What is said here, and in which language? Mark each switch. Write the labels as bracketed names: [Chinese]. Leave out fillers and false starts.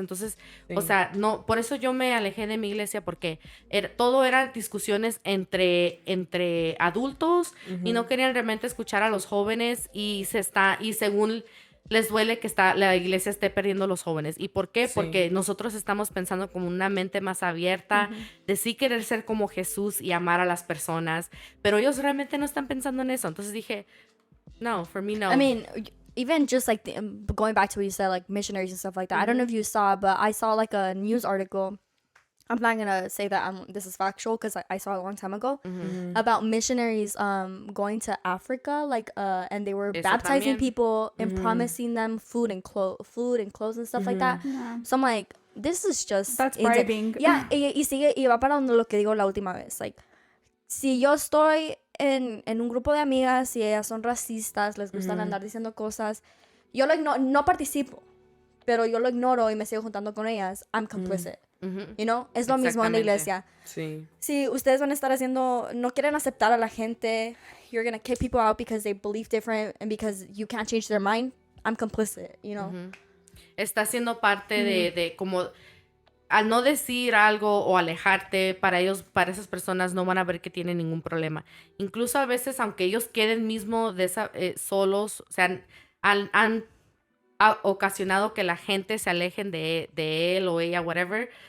[Spanish] Entonces, o sea, no, por eso yo me alejé de mi iglesia, porque todo eran discusiones entre adultos, y no querían realmente escuchar a los jóvenes, y según les duele que la iglesia esté perdiendo a los jóvenes. ¿Y por qué? Porque nosotros estamos pensando como una mente más abierta, de sí querer ser como Jesús y amar a las personas, pero ellos realmente no están pensando en eso. Entonces dije, no, [English] for me, [Spanish] no. [English] I mean, even just like going back to what you said, like missionaries and stuff like that. I don't know if you saw, but I saw like a news article. I'm not gonna say that this is factual because I saw it a long time ago, about missionaries going to Africa, like and they were baptizing people and promising them food and clothes and stuff like that. So I'm like, this is just That's bribing. [Spanish] Yeah, y va para donde lo que digo la última vez. Like, si yo estoy en un grupo de amigas y ellas son racistas, les gustan andar diciendo cosas, yo no participo, pero yo lo ignoro y me sigo juntando con ellas, [English] I'm complicit. You know, [Spanish] es lo mismo en la iglesia. Sí. Si ustedes van a estar no quieren aceptar a la gente, [English] you're gonna kick people out because they believe different and because you can't change their mind, I'm complicit, you know. [Spanish] Está siendo parte de como, al no decir algo o alejarte, para esas personas no van a ver que tienen ningún problema. Incluso a veces, aunque ellos queden mismo solos, o sea, han ocasionado que la gente se alejen de él o ella, whatever,